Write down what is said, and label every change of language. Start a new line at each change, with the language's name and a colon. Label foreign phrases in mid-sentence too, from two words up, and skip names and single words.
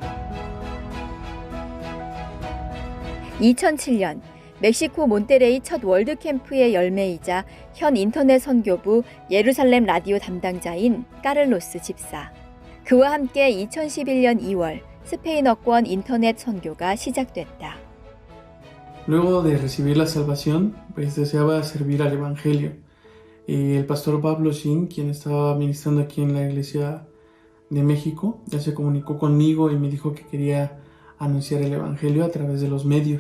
Korean: 2007년 멕시코 몬테레이 첫 월드캠프의 열매이자 현 인터넷 선교부 예루살렘 라디오 담당자인 까를로스 집사. 그와 함께 2011년 2월 스페인어권 인터넷 선교가 시작됐다.
Spanish: Luego de recibir la salvación, pues deseaba servir al Evangelio. Y el pastor Pablo Shin, quien estaba ministrando aquí en la iglesia de México, ya se comunicó conmigo y me dijo que quería anunciar el Evangelio a través de los medios.